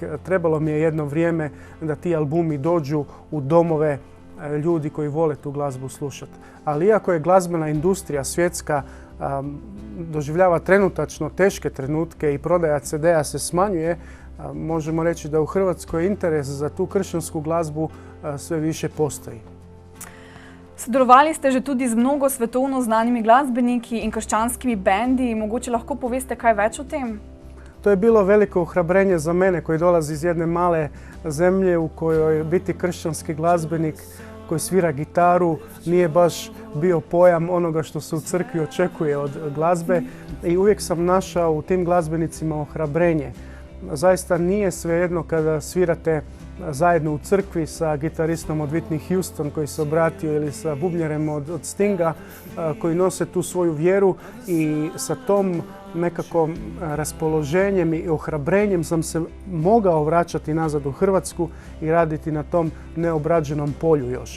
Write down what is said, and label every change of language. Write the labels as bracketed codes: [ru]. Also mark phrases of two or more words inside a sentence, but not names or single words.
[hr] Trebalo mi je jedno vrijeme da ti albumi dođu u domove ljudi koji vole tu glazbu slušati. Ali iako je glazbena industrija svjetska doživljava trenutačno teške trenutke i prodaja CD-a se smanjuje, možemo reći da u Hrvatskoj interes za tu kršćansku glazbu sve više postoji. [sl] Sodelovali ste že tudi z mnogo svetovno znanimi glasbeniki in krščanskimi bendi. Mogoče lahko poveste kaj več o tem? [hr] To je bilo veliko ohrabrenje za mene koji dolazi iz jedne male zemlje u kojoj biti kršćanski glazbenik koji svira gitaru nije baš bio pojam onoga što se u crkvi očekuje od glazbe, i uvijek sam našao u tim glazbenicima ohrabrenje. Zaista nije svejedno kada svirate zajedno u crkvi sa gitaristom od Whitney Houston koji se obratio ili sa bubnjarem od Stinga koji nose tu svoju vjeru, i sa tom nekako raspoloženjem i ohrabrenjem sam se mogao vraćati nazad u Hrvatsku i raditi na tom neobrađenom polju još.